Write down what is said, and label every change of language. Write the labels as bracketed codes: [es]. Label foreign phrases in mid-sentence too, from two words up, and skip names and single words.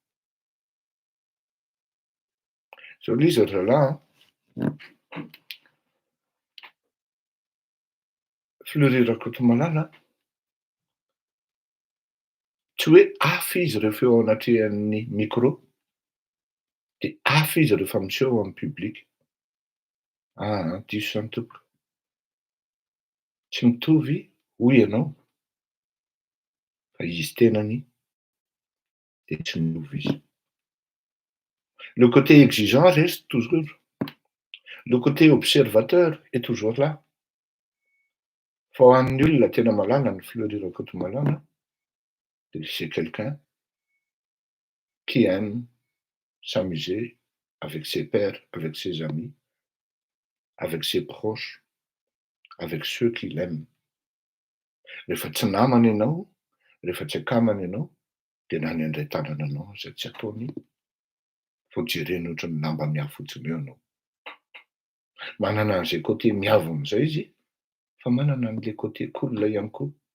[mg] Zao lui zalahy Fleury Rakotomalala tsy hoe hafa izy rehefa eo anatrehan'ny micro de hafa izy rehefa miseho amin'ny public. Diso zany tompoko. Tsy mitovy hoy ianao fa izy tenany de tsy mitovy izy. [fr] Le côté exigeant reste toujours. Le côté observateur est toujours là. [mg] Fa ho an'ny olona tena malala ny Fleury Rakotomalala de [fr] c'est quelqu'un qui aime s'amuser avec ses pairs, avec ses amis, avec ses proches, avec ceux qui l'aiment. [mg] Rehefa tsy namany ianao, rehefa tsy akamany ianao, de na ny andray tanana anao zay tsy ataony vao jereny ohatran'ny lamba miavo fotsiny eo anao. Manana an'izay côté miavo am'izay izy, fa manana an'le côté cool ihany koa.